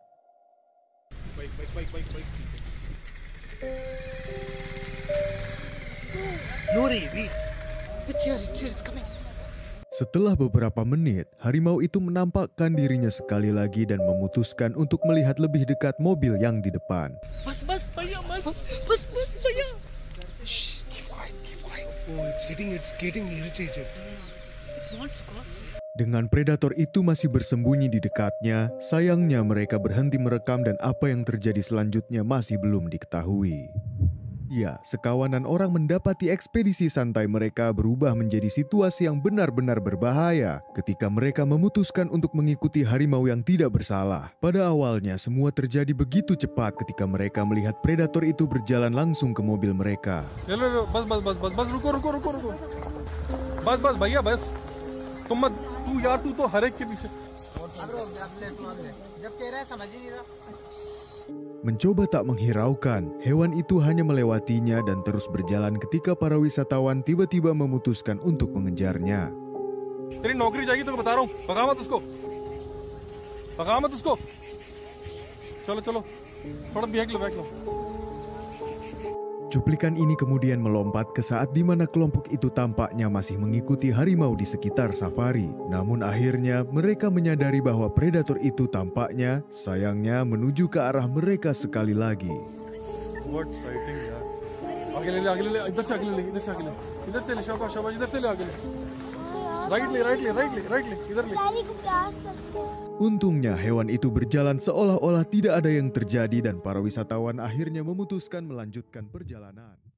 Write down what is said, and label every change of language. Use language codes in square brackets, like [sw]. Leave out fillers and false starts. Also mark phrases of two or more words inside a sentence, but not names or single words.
[id] Setelah beberapa menit, harimau itu menampakkan dirinya sekali lagi dan memutuskan untuk melihat lebih dekat mobil yang di depan. [en] Oh, it's getting irritated. [id] Dengan predator itu masih bersembunyi di dekatnya, sayangnya mereka berhenti merekam dan apa yang terjadi selanjutnya masih belum diketahui. Ya, sekawanan orang mendapati ekspedisi santai mereka berubah menjadi situasi yang benar-benar berbahaya ketika mereka memutuskan untuk mengikuti harimau yang tidak bersalah. Pada awalnya, semua terjadi begitu cepat ketika mereka melihat predator itu berjalan langsung ke mobil mereka. [hi] बस रुको बस भैया बस तुम मत तू यार तू तो हर एक के पीछे जब कह रहा है समझ ही नहीं रहा. [id] Mencoba tak menghiraukan, hewan itu hanya melewatinya dan terus berjalan ketika para wisatawan tiba-tiba memutuskan untuk mengejarnya. [hi] तेरी नौकरी जाएगी तो मैं बता रहा हूँ भगा मत उसको चलो थोड़ा बैक लो. [id] Cuplikan ini kemudian melompat ke saat di mana kelompok itu tampaknya masih mengikuti harimau di sekitar safari. Namun akhirnya mereka menyadari bahwa predator itu tampaknya, sayangnya, menuju ke arah mereka sekali lagi. [en] What sighting यार. [hi] आगे ले इधर से आगे ले शाबाश इधर से ले आगे ले. राइटली इधर ले। बेचारी को प्यास लगती है। [id] Untungnya hewan itu berjalan seolah-olah tidak ada yang terjadi dan para wisatawan akhirnya memutuskan melanjutkan perjalanan.